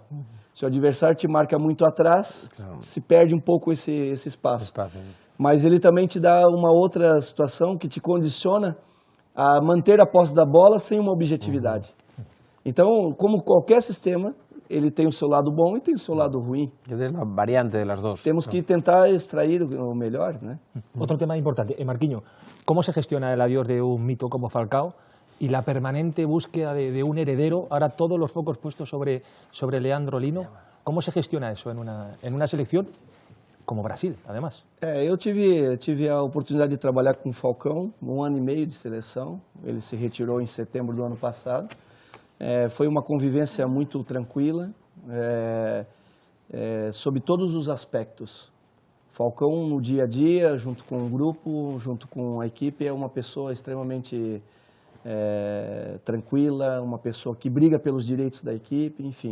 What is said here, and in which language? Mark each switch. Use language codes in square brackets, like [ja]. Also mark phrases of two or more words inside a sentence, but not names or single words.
[pt] Se o adversário te marca muito atrás, se perde um pouco esse espaço. Mas ele também te dá uma outra situação que te condiciona a manter a posse da bola sem uma objetividade. Então, como qualquer sistema, ele tem o seu lado bom e tem o seu lado ruim. [es] Es la variante de las dos. [pt] Temos que tentar extrair o melhor, né? [es] Otro tema importante, Marquinhos, ¿cómo se gestiona el adiós de un mito como Falcao y la permanente búsqueda de un heredero? Ahora todos los focos puestos sobre Leandro Lino. ¿Cómo se gestiona eso en una selección como Brasil, además? [pt] Eu tive a oportunidade de trabalhar com o Falcão, 1 ano e meio de seleção. Ele se retirou em setembro do ano passado. Foi uma convivência muito tranquila, sob todos os aspectos. Falcão, no dia a dia, junto com o grupo, junto com a equipe, é uma pessoa extremamente tranquila, uma pessoa que briga pelos direitos da equipe, enfim.